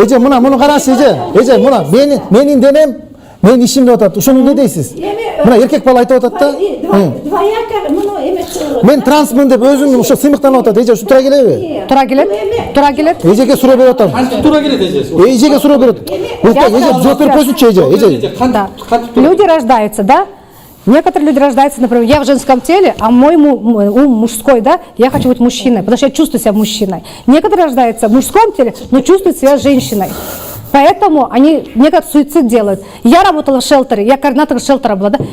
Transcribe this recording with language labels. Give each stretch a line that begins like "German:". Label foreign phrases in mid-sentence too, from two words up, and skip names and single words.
Kyrgyz: Эже муну караңызчы эже муну менин денем мен ишим деп атат. Ошону эмне дейсиз? Мына эркек бала айтып атат да. Двояко муну эме чыгып. Мен трансмын деп өзүн ошо сыймыктанып атат. Эже ушу туура келеби? Туура келет. Эжеге суроо берип атам. Туура келет эже. Эжеге суроо берет. Эже жооп берип койсунчу эже.
Russian: Люди рождаются, да? Некоторые люди рождаются, например, я в женском теле, а мой ум мужской, да? Я хочу быть мужчиной, потому что я чувствую себя мужчиной. Некоторые рождаются в мужском теле, но чувствуют себя женщиной. Поэтому они некоторые суицид делают. Я работала в шелтере, я координатор шелтера была, да?